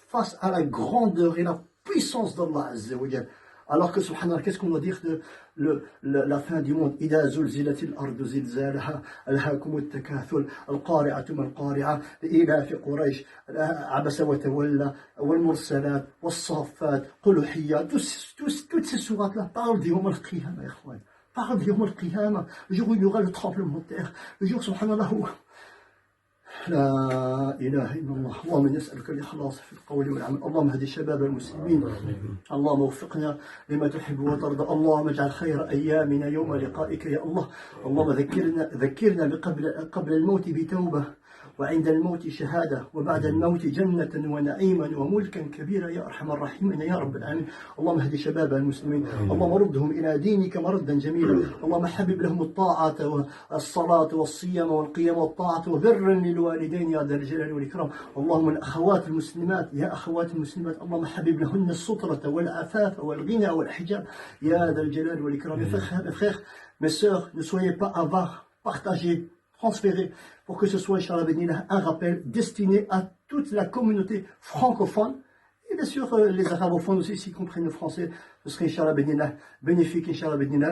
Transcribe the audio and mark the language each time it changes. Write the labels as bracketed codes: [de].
[fr] face à la grandeur et la puissance d'Allah Azza wa Jal. Alors que, subhanallah, qu'est-ce qu'on doit dire de la fin du monde? [ar] إذا زلزلت الأرض زلزالها ألهاكم التكاثر القارعة ما القارعة لإيلاف قريش عبس وتولى والمرسلات والصافات قلوحيات. [fr] Toutes ces sourates-là parlent d'Yawm al-Qiyamah, ikhwan. Parlent d'Yawm al-Qiyamah, le jour où il y aura le tremblement de terre, le jour, subhanallah, où [ar] لا إله إلا الله. اللهم نسألك الإخلاص في القول والعمل. اللهم اهد شباب المسلمين. اللهم وفقنا لما تحب وترضى. اللهم اجعل خير أيامنا يوم لقائك يا الله. اللهم ذكرنا قبل الموت بتوبة، وعند الموت شهادة، وبعد الموت جنة ونعيما وملكا كبيرا يا أرحم الراحمين يا رب العالمين. اللهم اهد شباب المسلمين. اللهم ردهم إلى دينك مردا جميلا. اللهم حبب لهم الطاعة والصلاة والصيام والقيام والطاعة وبرا للوالدين يا ذا الجلال والإكرام. اللهم الأخوات المسلمات يا أخوات المسلمات اللهم حبب لهن السترة والعفاف والغنى والحجاب يا ذا الجلال والإكرام. [fr] Mes frères, mes sœurs, ne soyez pas avares, partagez, transféré pour que ce soit, Inch'Allah Benillah, un rappel destiné à toute la communauté francophone et bien sûr les arabophones aussi, s'ils comprennent le français, ce serait, Inch'Allah Benillah, bénéfique, Inch'Allah Benillah.